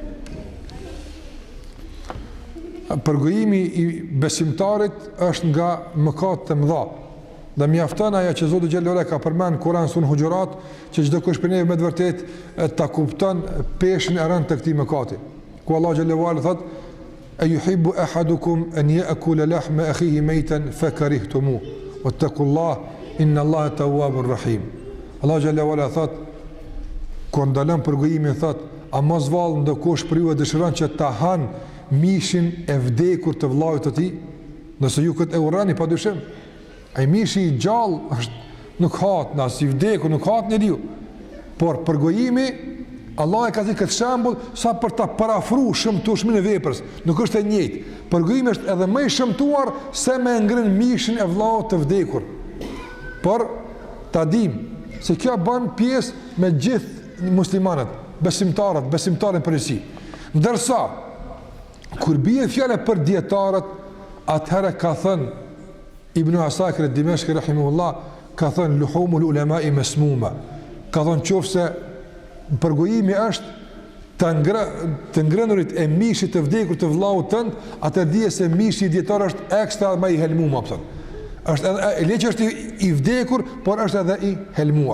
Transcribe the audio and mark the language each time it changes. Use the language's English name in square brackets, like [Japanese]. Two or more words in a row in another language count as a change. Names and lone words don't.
[Albanian] Përgojimi i besimtarit është nga mëkatet e mëdha. Dhe mjafton ajo që Zoti xhallahu ka përmend Kur'an sun Hujurat, që çdo kush për ne me të vërtet ta kupton peshën e rënd të këtij mëkati. [Arabic] Ku Allah جل وعلا thot: "أيحب أحدكم أن يأكل لحم أخيه ميتا فكرهتموه واتقوا الله إن الله تواب رحيم." [Albanian] Allah [Arabic] جل وعلا [Albanian] thot, kur ndalon përgojimin thot: "A mos vallë ndokush për ju e dëshiron që ta han mishin e vdekur të vllajt të tij, nëse ju këtë e urrani padyshim. Ai mishi i gjallë është nuk hat, as i vdekur nuk hat njeriu. Por përgojimi, Allah e ka thënë këtë shembull sa për ta parafruar shëmtueshmën e veprës, nuk është e njëjtë. Përgojimi është edhe më i shëmtuar se me ngrën mishin e vllaut të vdekur. Por ta dim se kjo bën pjesë me gjithë muslimanët, besimtarët përgjithësi. Ndërsa kur bie fjala për dietarët, atëherë ka thënë Ibn Asakir al-Dimashqi rahimahullah, ka thënë [Arabic] لحوم العلماء مسمومة. [Albanian] Ka thënë qofse përgojimi është të ngrënurit e mishit të vdekur të vllaut tënd, atë dije se mishi i dietar është ekstra më i helmuar thënë. Është edhe leçi është i vdekur, por është edhe i helmuar.